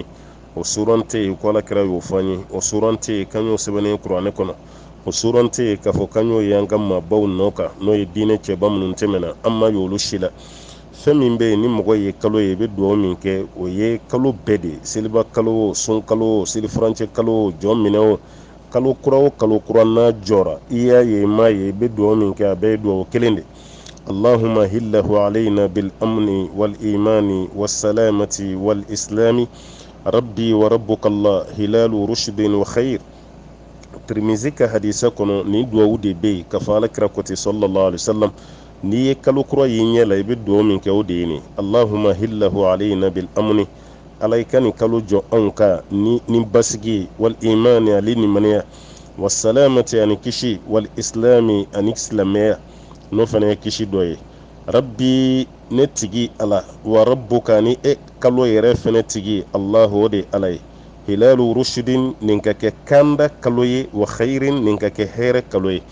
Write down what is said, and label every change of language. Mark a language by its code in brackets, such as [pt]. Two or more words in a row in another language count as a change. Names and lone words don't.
[bm] o suran tɛ yen ko alakira y'o fɔ an ye, o suran tɛ yen k'an y'o sɛbɛnnen kuranɛ kɔnɔ, o suran tɛ yen k'a fɔ k'an y'o ye an ka maabaw nɔ kan, n'o ye diinɛ cɛba minnu tɛmɛna, an ma y'olu si la. fɛn min bɛ yen ni mɔgɔ ye kalo ye, i bɛ duwawu min kɛ, o ye kalo bɛɛ de ye. seliba kalo o, sun kalo o, selifurancɛ kalo o, jɔn minɛ o, kalo kura o kalo kura n'a jɔra, i y'a ye i m'a ye, i bɛ duwawu min kɛ a bɛɛ ye duwawu kelen de. [ar] اللهم هله علينا بالأمن والإيمان والسلامة والإسلام ربي وربك الله هلال رشد وخير. [bm] ترمذي ka hadisa kɔnɔ ni duwawu de bɛ yen ka fɔ alakira kɔ ten [ar] صلى الله عليه وسلم. [bm] n'i ye kalo kura y'i ɲɛ la i bɛ duwawu min kɛ o de ye nin: [ar] اللهم هله علينا بالأمن, [bm] ala i ka nin kalo jɔ anw kan ni basigi ye, [ar] والإيمان [bm] ale nimaniya, [ar] والسلامة [bm] ani kisi, [ar] والإسلام [bm] ani silamɛya, n'o fana ye kisi dɔ ye. rabbi ne tigi ala, [ar] وربك [bm] ni kalo yɛrɛ fana tigi allahu, o de ala ye. [ar] هلال رشد, [bm] nin ka kɛ kanda kalo ye, [ar] وخير, [bm] nin ka kɛ hɛrɛ kalo ye.